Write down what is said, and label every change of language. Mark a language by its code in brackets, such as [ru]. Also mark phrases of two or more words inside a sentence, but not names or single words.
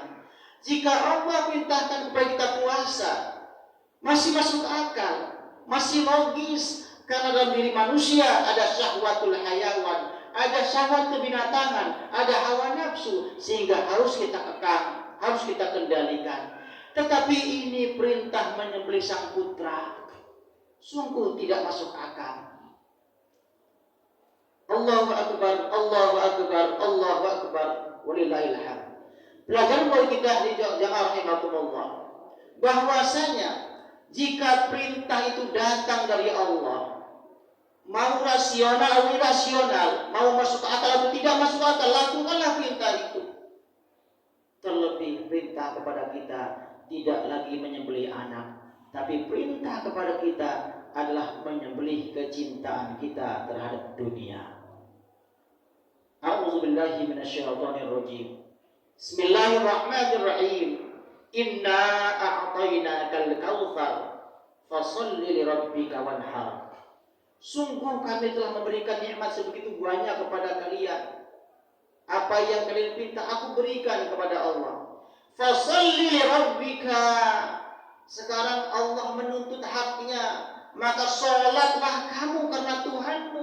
[id] Jika Allah perintahkan kepada kita puasa, masih masuk akal, masih logis, karena dalam diri manusia ada [ar] شهوة الحيوان, [id] ada syahwat kebinatangan, ada hawa nafsu, sehingga harus kita kekang, harus kita kendalikan. Tetapi ini perintah menyembelih sang putra, sungguh tidak masuk akal. [ar] الله أكبر، الله أكبر، الله أكبر، ولله الحمد. [id] Pelajaran buat kita di jamaah rahimakumullah, bahwasanya jika perintah itu datang dari Allah, mau rasional atau irasional, mau masuk akal atau tidak masuk akal, lakukanlah perintah itu. Terlebih perintah kepada kita tidak lagi menyembelih anak, tapi perintah kepada kita adalah menyembelih kecintaan kita terhadap dunia. [ar] أعوذ بالله من الشيطان الرجيم. بسم الله الرحمن الرحيم. إنا أعطيناك الكوثر فصل لربك وانحر. [id] Sungguh kami telah memberikan nikmat sebegitu banyak kepada kalian. Apa yang kalian minta aku berikan kepada Allah. [ar] فصل لربك. [id] Sekarang Allah menuntut haknya, maka sholatlah kamu karena Tuhanmu.